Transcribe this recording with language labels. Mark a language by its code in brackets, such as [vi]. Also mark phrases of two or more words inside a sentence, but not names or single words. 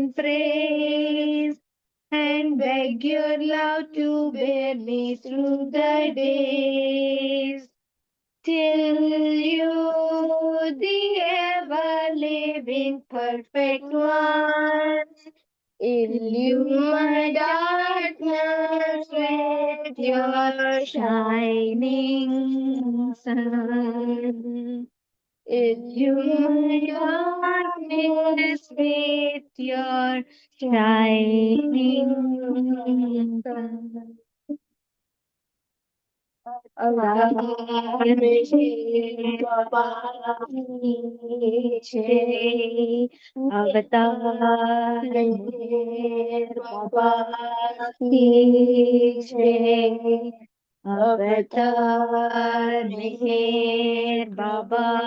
[en] praise, and beg your love to bear me through the days, till you, the ever-living perfect one, illume my darkness with your shining sun. Illume my darkness with your shining sun. [hi] अवतार मेहर बाबा कीजे, अवतार मेहर बाबा कीजे, अवतार मेहर बाबा